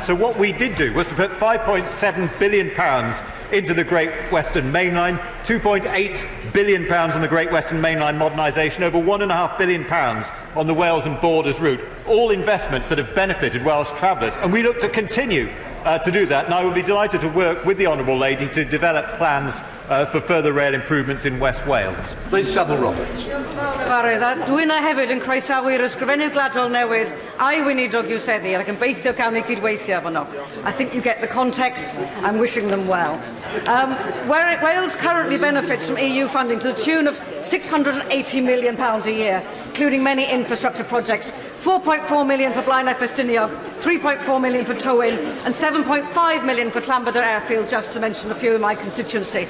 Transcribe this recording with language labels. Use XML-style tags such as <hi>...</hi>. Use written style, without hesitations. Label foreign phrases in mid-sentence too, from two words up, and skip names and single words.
<en>So what we did do was to put £5.7 billion into the Great Western Main Line, £2.8 billion on the Great Western Main Line modernisation, over £1.5 billion on the Wales and Borders route, all investments that have benefited Welsh travellers. And we look to continue to do that, and I will be delighted to work with the Honourable Lady to develop plans for further rail improvements in West Wales. Please, Samuel Roberts.</en> <cy>Dwi'n hefyd yn croesawu'r ysgrifennu gwladol newydd a'i weinidog i'w seddi, ac yn beithio cawn ni gydweithio efo nhw.</cy> <en>I think you get the context. I'm wishing them well. Wales currently benefits from EU funding to the tune of £680 million a year, including many infrastructure projects. 4.4 million for Blaenau Ffestiniog, 3.4 million for Tywyn, and 7.5 million for Llanbedr Airfield, just to mention a few in my constituency.</en>